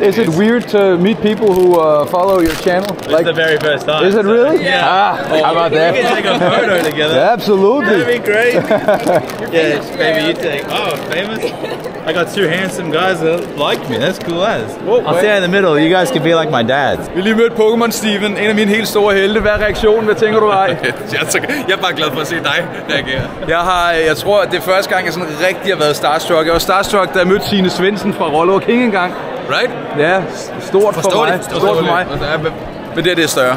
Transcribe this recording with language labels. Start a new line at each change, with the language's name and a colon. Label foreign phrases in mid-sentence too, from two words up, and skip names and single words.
English: Is it weird to meet people who follow your channel? It's the very first time. Is it really? Yeah. How about We that? can take a photo together. Absolutely. That'd be great. Yeah, maybe you take. Oh, famous. I got two handsome guys that like me. That's cool as. I'll stand in the middle. You guys can be like my dads.
Danish: Vi lige mødt Pokemon Steven, en af mine helt store helte. Hvad er reaktionen? Hvad tænker du, Ej? Jeg er bare glad for at se dig reagere. Jeg tror, at det er første gang, jeg sådan rigtig har været starstruck. Jeg var starstruck, da jeg mødte Signe Svendsen fra Rollo King engang.
English: Right?
Danish: Ja, stort for mig. Stort for mig. Men det er større.